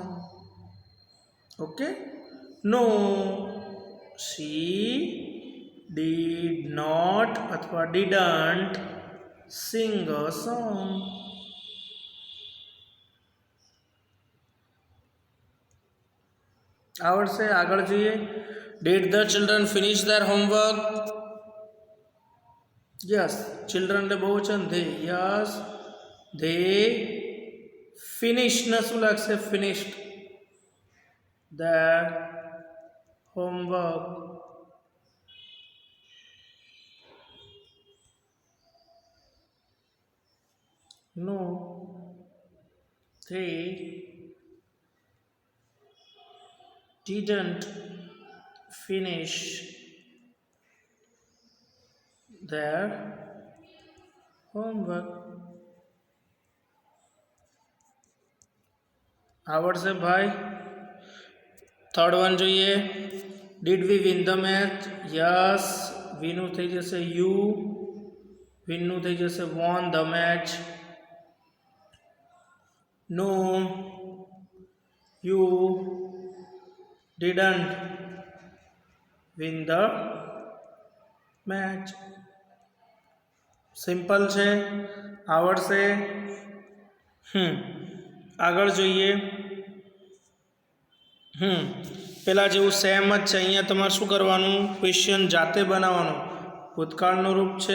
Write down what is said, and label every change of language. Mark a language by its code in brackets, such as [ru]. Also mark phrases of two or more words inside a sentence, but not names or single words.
[en] Okay. No, she did not અથવા didn't sing a song. [gu] આવડશે. આગળ જોઈએ. [en] Did the children finish their homework? Yes. Children [gu] ને બહુવચન [en] they. Yes. They finished [gu] ને શું લાગશે? [en] Finished their homework. No. They didn't finish their homework. [gu] આવડશે ભાઈ. [en] third one જોઈએ. Did we win the match? Yes. [gu] વીનું થઈ જશે યુ, વિનનું થઈ જશે [en] won the match. No, you didn't win the match. [gu] સિમ્પલ છે. આવડશે. આગળ જોઈએ. પેલા જેવું સેમ જ છે. અહીંયા તમારે શું કરવાનું? ક્વેશ્ચન જાતે બનાવવાનું. ભૂતકાળનું રૂપ છે.